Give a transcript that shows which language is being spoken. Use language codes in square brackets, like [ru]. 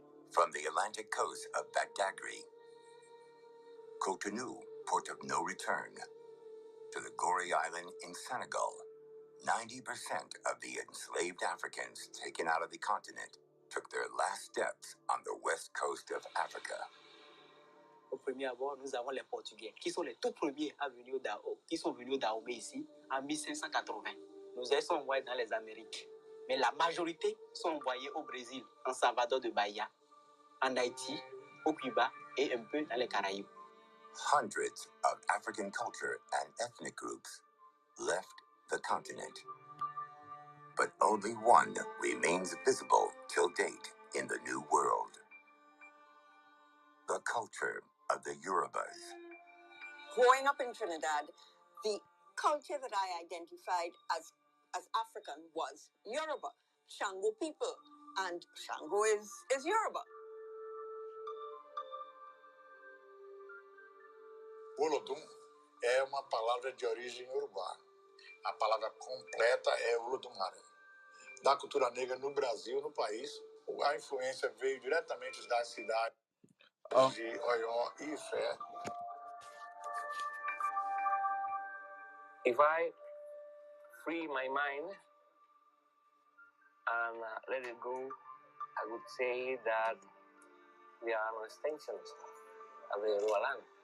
[en] From the Atlantic coast of Badagry, Cotonou, port of no return, to the Gorée Island in Senegal, 90% of the enslaved Africans taken out of the continent took their last steps on the west coast of Africa. [fr] Au premier abord, nous avons les Portugais, qui sont les tout premiers à venir qui sont venus d'Ahomey ici en 1580. Nos ailes sont envoyés dans les Amériques, mais la majorité sont envoyés au Brésil, en Salvador de Bahia, en Haïti, au Cuba et un peu dans les Caraïbes. [en] Hundreds of African culture and ethnic groups left the continent, but only one remains visible till date in the New World: the culture of the Yorubas. Growing up in Trinidad, the culture that I identified as African was Yoruba, Shango people, and Shango is Yoruba. [pt] Olodum é uma palavra de origem urubá. A palavra completa é Olodumare. Da cultura negra no Brasil, no país, a influência veio diretamente da cidade de Oió e Ifé. [en] If I free my mind and let it go, I would say that we are an extension of the Yoruba land.